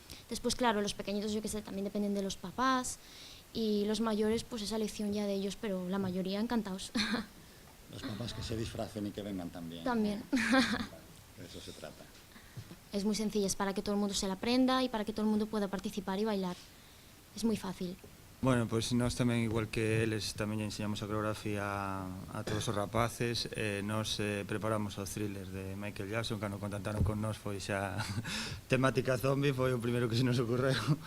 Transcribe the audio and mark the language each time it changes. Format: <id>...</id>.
<es>Después, claro, los pequeñitos, yo que sé, también dependen de los papás. Y los mayores, pues esa elección ya de ellos, pero la mayoría encantados. Los papás que se disfracen y que vengan también. También. De eso se trata. Es muy sencilla, es para que todo el mundo se la aprenda y para que todo el mundo pueda participar y bailar. Es muy fácil.</es> <gl>Bueno, pois nós tamén, igual que eles, tamén enseñamos a coreografía a todos os rapaces. Nós preparamos o thriller de Michael Jackson, cando contactaron con nós foi xa temática zombie, foi o primeiro que se nos ocorreu.</gl>